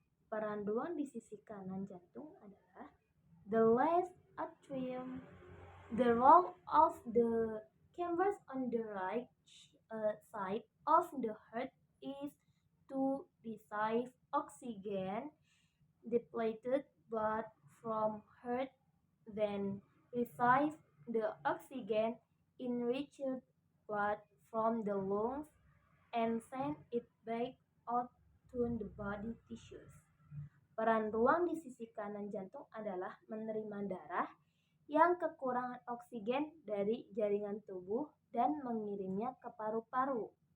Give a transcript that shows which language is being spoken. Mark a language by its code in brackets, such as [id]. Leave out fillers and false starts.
[id] Peran ruang di sisi kanan jantung adalah [en] the left atrium. The role of the chambers on the right side of the heart is to receive oxygen depleted blood from heart, then receive the oxygen enriched blood from the lungs and send it back out to the body tissues. [id] Peran ruang di sisi kanan jantung adalah menerima darah yang kekurangan oksigen dari jaringan tubuh dan mengirimnya ke paru-paru.